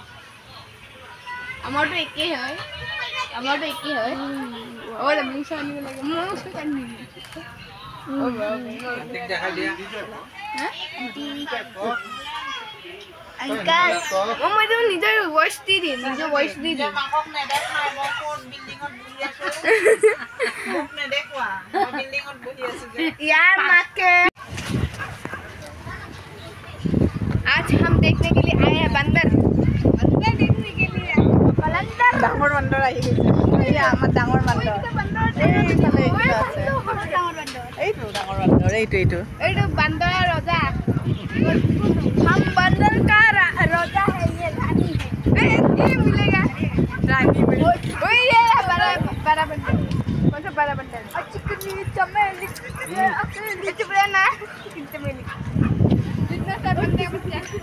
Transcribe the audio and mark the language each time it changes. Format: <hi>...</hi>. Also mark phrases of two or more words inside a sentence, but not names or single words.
<as>আমাৰতো একেই হয়, মোৰ ওচৰত আনিব লাগে, মোৰ ওচৰত আনিব। মইতো নিজৰ ভইচ দি দিম,</as> <hi>यार माके आज हम देखने के लिए आए हैं बंदर देखने के लिए।</hi> <as>ডাঙৰ বান্দৰ আহি গৈছে। এয়া আমাৰ ডাঙৰ বান্দৰ, এইটো ডাঙৰ বান্দৰ, এইটো বান্দৰ ৰজা।</as> <hi>हम बंदर का राजा है ये रानी है ये मिलेगा रानी मिलेगा ये बड़ा बंदर कौन सा बड़ा बंदर चिकनी चमेली चमेली चमेली जितना सा बंदे बच्चा</hi>